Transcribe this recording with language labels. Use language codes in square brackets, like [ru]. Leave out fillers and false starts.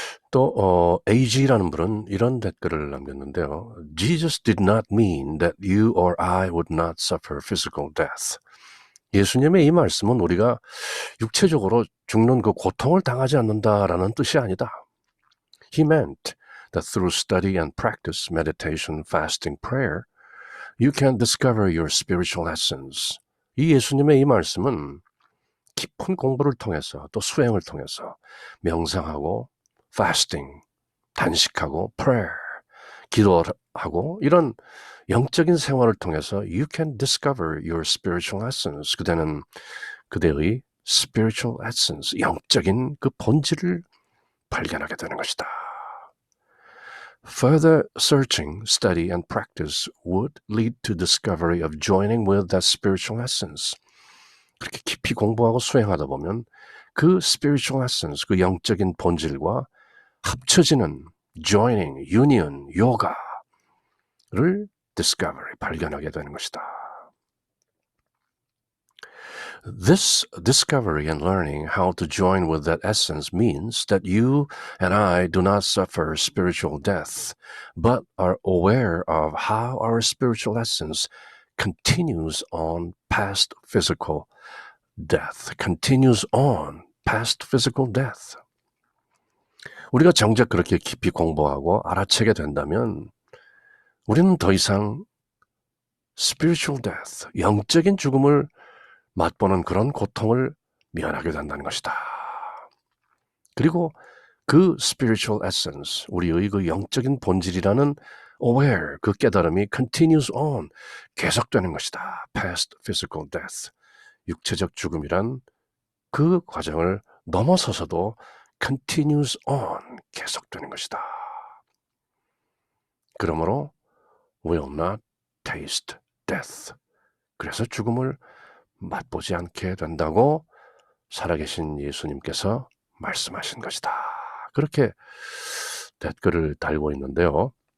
[ko] 또 AG라는 분은 이런 댓글을 남겼는데요. [en] Jesus did not mean that you or I would not suffer physical death. [ko] 예수님의 이 말씀은 우리가 육체적으로 죽는 그 고통을 당하지 않는다라는 뜻이 아니다. [en] He meant that through study and practice, meditation, fasting, prayer, you can discover your spiritual essence. [ko] 이 예수님의 이 말씀은 깊은 공부를 통해서 또 수행을 통해서 명상하고 fasting, 단식하고 prayer, 기도하고 이런 영적인 생활을 통해서 [en] you can discover your spiritual essence. [ko] 그대는 그대의 [en] spiritual essence, [ko] 영적인 그 본질을 발견하게 되는 것이다. [en] Further searching, study, and practice would lead to discovery of joining with that spiritual essence. [ko] 그렇게 깊이 공부하고 수행하다 보면 그 [en] spiritual essence, [ko] 그 영적인 본질과 합쳐지는 joining, union, 요가를 discovery, 발견하게 되는 것이다. [en] This discovery and learning how to join with that essence means that you and I do not suffer spiritual death, but are aware of how our spiritual essence continues on past physical death. continues on past physical death. [ko] 우리가 정작 그렇게 깊이 공부하고 알아채게 된다면 우리는 더 이상 [en] spiritual death, [ko] 영적인 죽음을 맛보는 그런 고통을 면하게 된다는 것이다. 그리고 그 [en] spiritual essence, [ko] 우리의 그 영적인 본질이라는 aware, 그 깨달음이 [en] continues on, [ko] 계속되는 것이다. [en] past physical death, [ko] 육체적 죽음이란 그 과정을 넘어서서도 [en] continues on, [ko] 계속되는 것이다. 그러므로 [en] will not taste death. [ko] 그래서 죽음을 맛보지 않게 된다고 살아계신 예수님께서 말씀하신 것이다. 그렇게 댓글을 달고 있는데요.